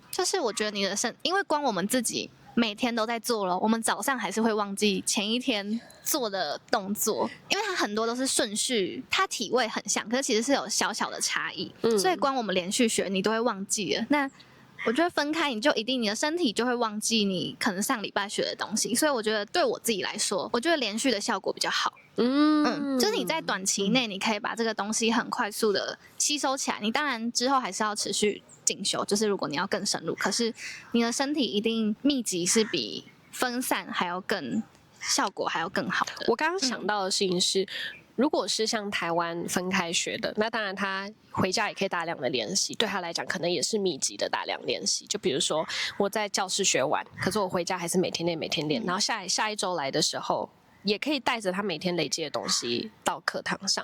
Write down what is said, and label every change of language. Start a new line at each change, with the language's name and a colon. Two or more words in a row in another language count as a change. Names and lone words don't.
Chinese: 就是我覺得你的因為光我們自己每天都在做了，我們早上還是會忘記前一天做的動作，因為它很多都是順序，它體位很像，可是其實是有小小的差異，所以光我們連續學你都會忘記了。那我覺得分開你就一定你的身體就會忘記你可能上禮拜學的東西，所以我覺得對我自己來說，我覺得連續的效果比較好。就是你在短期內你可以把這個東西很快速的吸收起來，你當然之後還是要持續進修，就是如果你要更深入，可是你的身體一定密集是比分散還要更效果還要更好的。我剛剛想到的事情是，如果是像台灣分開學的，那當然他回家也可以大量的練習，对他來講可能也是密集的大量練習。就比如說我在教室學完，可是我回家還是每天練，然後下一周來的時候，也可以帶着他每天累積的東西到課堂上。